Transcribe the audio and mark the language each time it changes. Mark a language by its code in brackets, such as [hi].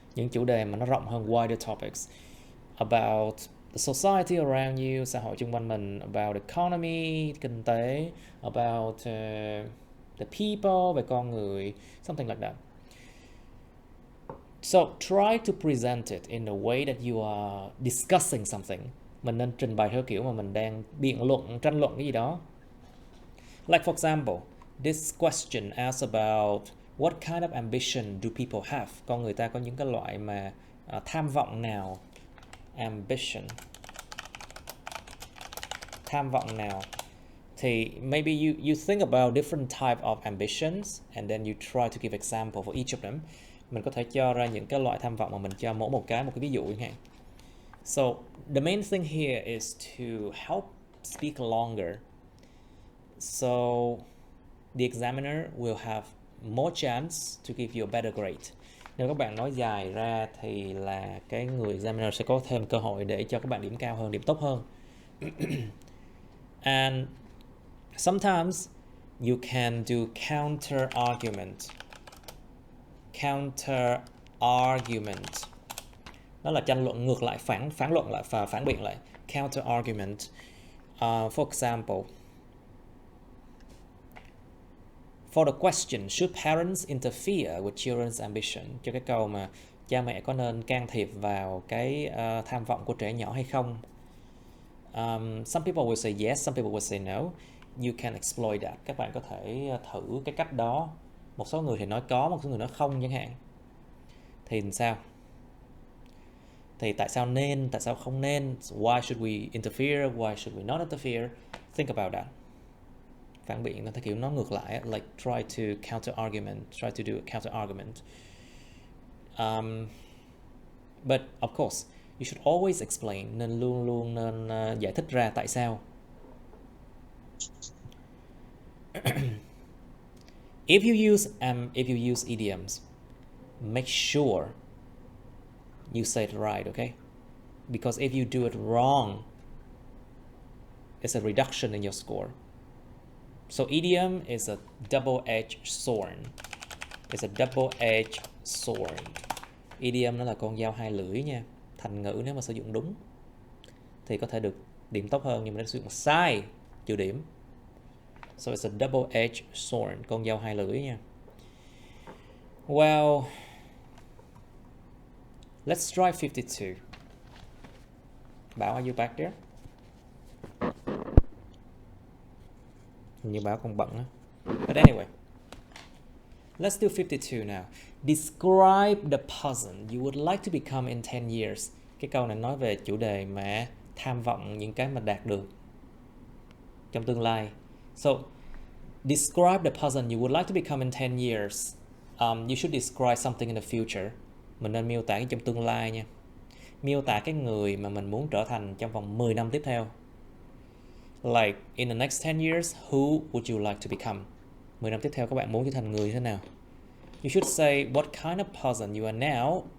[vi] Những chủ đề mà nó rộng hơn, [en] wider topics. About the society around you, [vi] xã hội xung quanh mình. [en] About the economy, [vi] kinh tế. [en] About the people, [vi] về con người. [en] Something like that. So try to present it in a way that you are discussing something. [vi] Mình nên trình bày theo kiểu mà mình đang biện luận, tranh luận cái gì đó. [en] Like for example, this question asks about what kind of ambition do people have? [vi] Con người ta có những cái loại mà tham vọng nào? [en] Ambition. [vi] Tham vọng nào? [en] Thì maybe you think about different type of ambitions and then you try to give example for each of them. [vi] Mình có thể cho ra những cái loại tham vọng mà mình cho mỗi một cái ví dụ chẳng hạn. [en] So the main thing here is to help speak longer. So the examiner will have more chance to give you a better grade. [vi] Nếu các bạn nói dài ra thì là cái người examiner sẽ có thêm cơ hội để cho các bạn điểm cao hơn, điểm tốt hơn. [en] And sometimes you can do counter argument. [vi] Counter argument. Đó là tranh luận ngược lại, phản luận lại và phản biện lại. [en] Counter argument. For example, for the question, should parents interfere with children's ambition? [vi] Cho cái câu mà cha mẹ có nên can thiệp vào cái tham vọng của trẻ nhỏ hay không? [en] Some people will say yes, some people will say no. You can exploit that. [vi] Các bạn có thể thử cái cách đó. Một số người thì nói có, một số người nói không chẳng hạn. Thì sao? Thì tại sao nên, tại sao không nên? [en] Why should we interfere? Why should we not interfere? Think about that. [vi] Phản biện nó theo kiểu nó ngược lại, [en] like try to counter argument, try to do a counter argument. But of course, you should always explain, [vi] nên luôn nên giải thích ra tại sao. [en] If you use idioms, make sure you say it right, okay? Because if you do it wrong, it's a reduction in your score. So idiom is a double-edged sword. It's a double-edged sword. [vi] Idiom nó là con dao hai lưỡi nha. Thành ngữ nếu mà sử dụng đúng thì có thể được điểm tốt hơn, nhưng mà nếu sử dụng sai, trừ điểm. [en] So it's a double-edged sword, [vi] con dao hai lưỡi nha. [en] Well, Let's try 52. Bảo, are you back there? [vi] Như Bảo còn bận á. [en] But anyway, let's do 52 now. Describe the person you would like to become in 10 years. [vi] Cái câu này nói về chủ đề mà tham vọng những cái mà đạt được trong tương lai. [en] So, describe the person you would like to become in 10 years. You should describe something in the future. [vi] Mình nên miêu tả cái trong tương lai nha. Miêu tả cái người mà mình muốn trở thành trong vòng 10 năm tiếp theo. [en] Like, in the next 10 years, who would you like to become? [vi] 10 năm tiếp theo các bạn muốn trở thành người thế nào? [en] You should say, what kind of person you are now?